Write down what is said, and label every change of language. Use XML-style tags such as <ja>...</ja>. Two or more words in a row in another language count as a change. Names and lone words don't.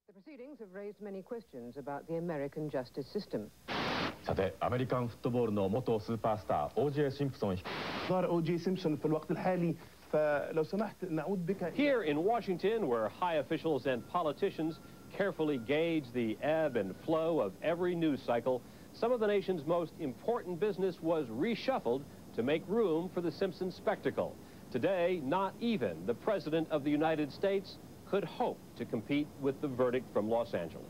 <en>proceedings have raised many questions about the American justice system.</en> <ja>さて、アメリカンフットボールの元スーパースター O.J. シンプソン。</ja> <ar>ظهر O.J. سيمبسون في الوقت الحالي فلو سمحت نعود بك.</ar> <en>Here in Washington, where high officials and politicians carefully gauge the ebb and flow of every news cycle, some of the nation's most important business was reshuffled to make room for the Simpson spectacle. Today, not even the President of the United States could hope to compete with the verdict from Los Angeles.</en>